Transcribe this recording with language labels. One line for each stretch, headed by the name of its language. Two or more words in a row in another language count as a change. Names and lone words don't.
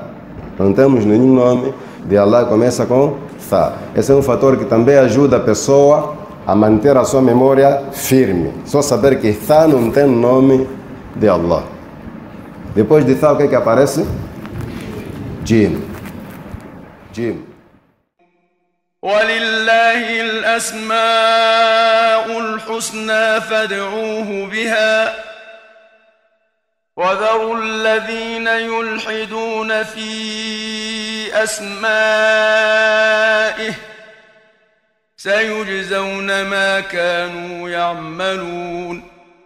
Portuguese: Não temos nenhum nome de Allah que começa com Tá. Esse é um fator que também ajuda a pessoa a manter a sua memória firme. Só saber que Tá não tem nome de Allah. Depois de Tá, o que é que aparece? Jim. Jim.
Arabic: ولله الأسماء الحسنى فادعوه بها وذروا الذين يلحدون في أسمائه سيجزون ما كانوا يعملون